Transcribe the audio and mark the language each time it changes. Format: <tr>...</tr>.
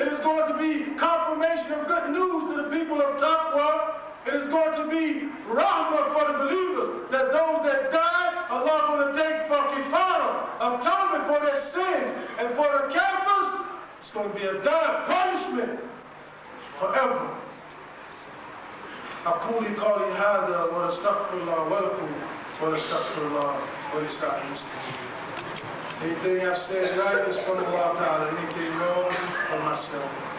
<en>It is going to be confirmation of good news to the people of Taqwa. It is going to be rahmah for the believers, that those that die, Allah is going to take for kifara, atonement for their sins, and for the kafirs, it's going to be a dire punishment forever.</en> <ar>أقول قولي هذا وأستغفر الله ولكم وأستغفر الله ولسائر المسلمين.</ar> <en>Anything I've said right is from Allah Ta'ala. Anything wrong from myself.</en>